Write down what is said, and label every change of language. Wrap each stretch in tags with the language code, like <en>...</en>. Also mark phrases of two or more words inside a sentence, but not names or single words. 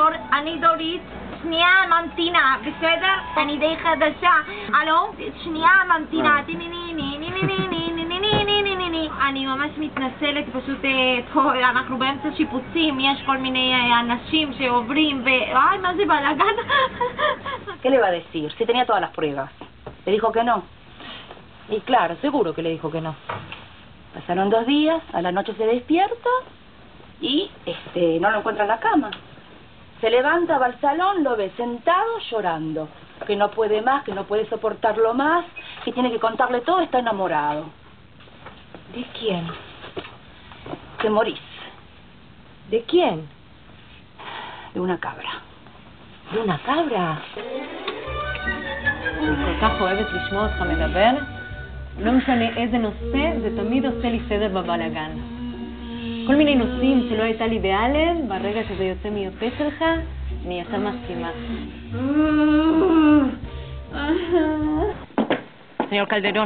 <he>אני דורית, שנייה ממתינה, בסדר? אני די חדשה. הלו? שנייה ממתינה, אני ממש מתנצלת, פשוט פה אנחנו באמצע שיפוצים, יש כל מיני אנשים שעוברים ay, מה זה בלגן?</he> <es>¿Qué le va a decir? Si tenía todas las pruebas. ¿Le dijo que no? Y claro, seguro que le dijo que no. Pasaron 2 días, a la noche se despierta y no lo encuentra en la cama. Se levanta, va al salón, lo ve sentado llorando. Que no puede más, que no puede soportarlo más, que tiene que contarle todo, está enamorado. ¿De quién? De Morís. ¿De quién? De una cabra. ¿De una cabra?</es> <he>אני כל כך אוהבת לשמוע אותך מדבר. לא משנה איזה נושא, זה תמיד עושה לי סדר בבלגן. כל מיני נושאים שלא הייתה לי בהלם, ברגע שזה יוצא מיופה שלך, אני ישר מסכימה.</he> <es>Señor Calderón.</es>